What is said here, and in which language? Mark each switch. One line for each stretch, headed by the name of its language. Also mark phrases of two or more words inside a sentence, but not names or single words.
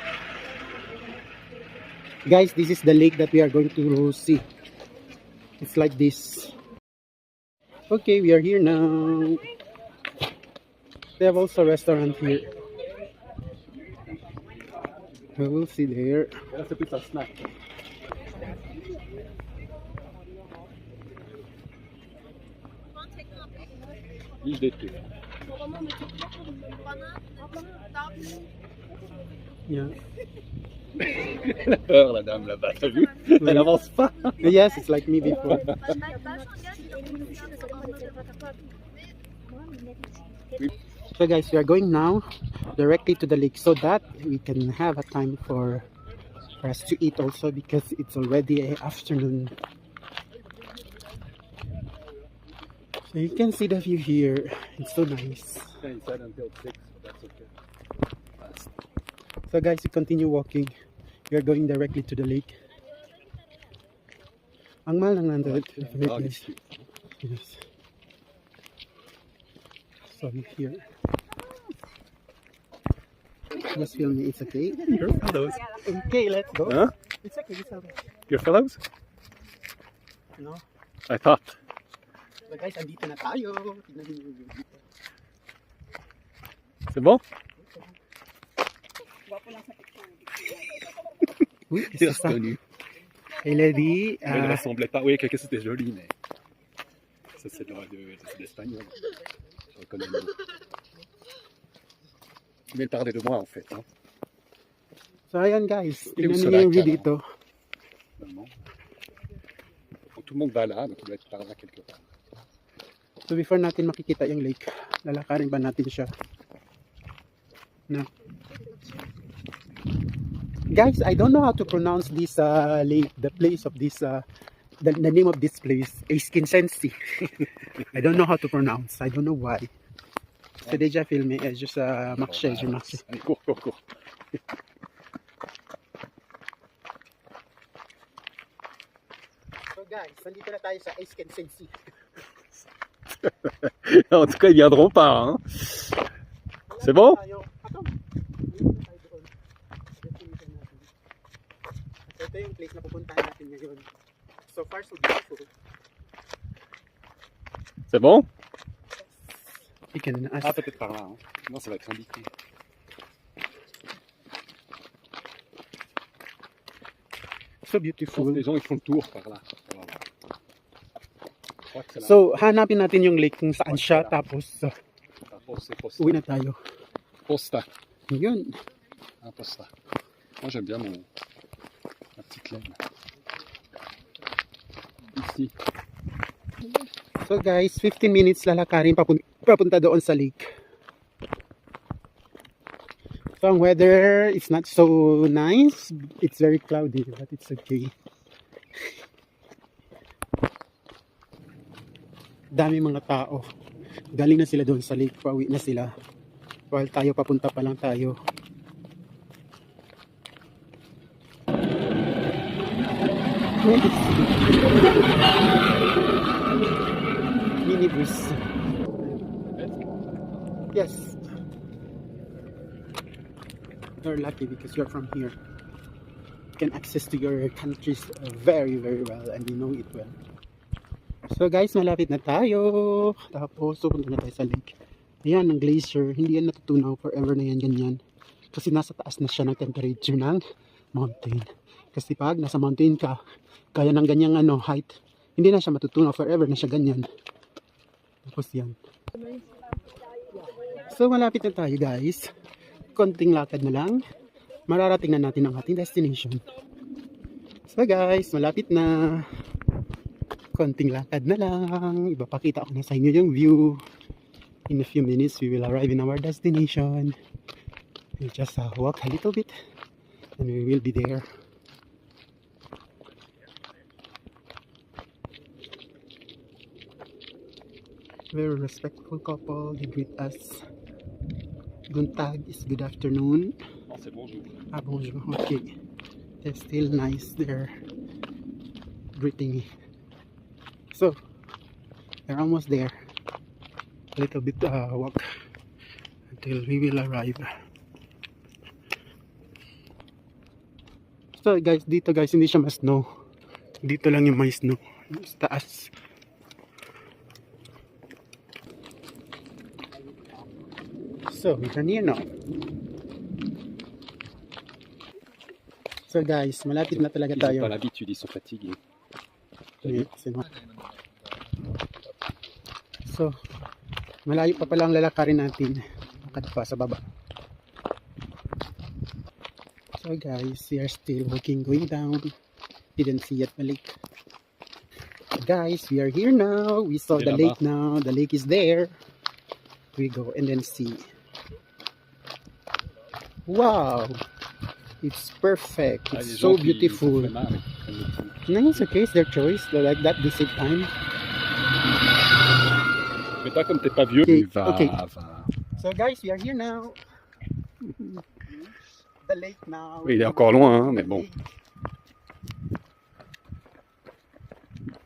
English: Guys, this is the lake that we are going to see. It's like this. Okay, we are here now. They have also a restaurant here. We will see there. That's a pizza snack.
French: Luge d'été.
English: Yeah.
French: Elle a peur, la dame là-bas, t'as vu? Elle avance pas.
English: Yes, it's like me before. So guys, we are going now directly to the lake so that we can have a time for us to eat also because it's already afternoon. So you can see the view here. It's so nice. He said until 6, but that's okay. So guys, we continue walking. We are going directly to the lake.
Filipino: Ang mahal ng nandun. Ah,
English: Definitely.
French: ici.
English: Yes. So here. Just film me, it's okay. Your fellows. Okay, let's go. Huh? It's okay, it's okay. Your fellows? No? I thought. So guys,
Filipino: andito na tayo. Tignan niyo yung view dito.
French: C'est bon? Oui, C'est c'est ça. reconnu. Il a dit... Elle ne ressemblait pas. Oui, quelque chose c'était joli, mais. Ça, c'est d'espagnol. Je reconnais le mot. Mais elle parlait de moi, en fait. Hein.
Filipino: So ayan guys, tignan Yung niyo yung view Soraka. dito.
French: Finalement. Donc, tout le monde va là, donc il doit être par là quelque part.
English: So before
Filipino: natin makikita yung lake, lalakarin ba natin siya?
English: No. Guys, I don't know how to pronounce this lake, the place of this, the name of this place, Aiskinsensi. I don't know how to pronounce. I don't know why.
French: C'est déjà filmé, juste marcher, je marche. Allez, cours, cours, cours.
English: So guys,
Filipino: nandito na tayo sa Aiskinsensi.
French: En tout cas, ils viendront pas. Hein. C'est bon?
Filipino: Ito yung place na pupuntahan natin ngayon.
English: So far, so beautiful.
French: C'est bon?
English: You can ask.
French: Ah, peut-être par là. Hein. Non, ça va être indiqué.
English: So
French: Je pense
English: beautiful.
French: que les gens ils font le tour par là. On va voir. Je crois que c'est là.
Filipino: So, hanapin natin yung lake kung saan siya, tapos
French: C'est Posta.
Filipino: uwi na tayo.
French: Posta.
Filipino: Yun.
French: Ah, Posta. Moi, j'aime bien ma petite laine. Ici.
English: So guys,
Filipino: 15 minutes lalakarin papunta doon sa lake.
English: So ang weather is not so nice. It's very cloudy, but it's okay.
Filipino: Dami mga tao. Galing na sila doon sa lake, pauwi na sila. While tayo papunta pa lang tayo. Mini breeze. Yes. You're lucky because you're from here. You can access to your countries very, very well and you know it well.
English: So guys,
Filipino: malapit na tayo. Tapos, pupunta na tayo sa lake. Ayan, ang glacier. Hindi yan natutunaw forever na yan, ganyan. Kasi nasa taas na siya ng temperature ng mountain. Kasi pag nasa mountain ka, kaya ng ganyang height, hindi na siya matutunaw forever na siya ganyan. Tapos yan. So malapit na tayo guys. Konting lakad na lang. Mararating na natin ang ating destination.
English: So guys,
Filipino: malapit na. Konting lakad na lang. Ipapakita ko na sa inyo yung view.
English: In a few minutes, we will arrive in our destination. We'll just walk a little bit and we will be there. Very respectful couple. They greet us. Guntag is good afternoon.
French: Non, c'est bonjour. Ah, bonjour.
English: Okay. They're still nice. They're greeting me. So, we're almost there. A little bit walk until we will arrive. So guys,
Filipino: dito guys, hindi siya ma-snow. Dito lang yung may snow. Sa taas.
English: So, we are near now. So guys,
Filipino: malapit na talaga
French: Ils n'ont
Filipino: tayo.
French: pas l'habitude, ils sont fatigués.
English: Yeah,
Filipino: so, malayo pa pala ang lalakarin natin. Lakad pa sa baba.
English: So guys, we are still walking, going down. Didn't see yet the lake. Guys, we are here now. We saw the lake now. The lake is there. We go and then see. Wow! It's perfect.
French: Ah, les
English: It's
French: gens
English: so
French: qui
English: beautiful.
French: se font marrer, qui prennent le truc.
English: No, it's okay. It's their choice. They like that. They save time.
French: Mais pas comme t'es pas vieux.
English: Okay,
French: Va,
English: okay.
French: va.
English: So guys, we are here now. The lake now.
French: Oui, il est encore loin, hein, mais bon.